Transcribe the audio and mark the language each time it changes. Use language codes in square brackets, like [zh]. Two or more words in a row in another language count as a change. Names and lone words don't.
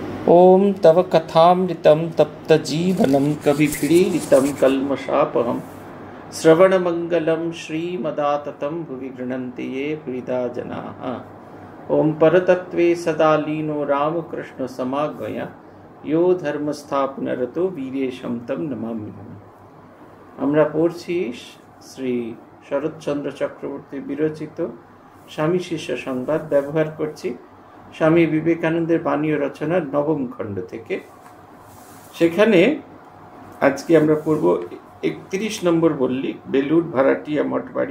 [sa] ओम तव कथामृतं तप्तजीवनं कविभिरीडितं कल्मषापहं श्रवणमङ्गलं श्रीमदाततं भुवि गृह्णन्ति ये हृदा जनाः। ओम परतत्त्वे सदा लीनो रामकृष्णसमागमया यो धर्मस्थापनरतो वीरेशं तं नमाम्यहम्। [bn] আমরা পড়ছি শ্রী শরৎচন্দ্র চক্রবর্তী বিরচিত স্বামী শিষ্য সংবাদ, ব্যবহার করছি স্বামী বিবেকানন্দের বাণী ও রচনার নবম খণ্ড থেকে। সেখানে আজকে আমরা পড়ব 31 নম্বর বললি, বেলুড় ভাড়াটিয়া মঠবাড়ি।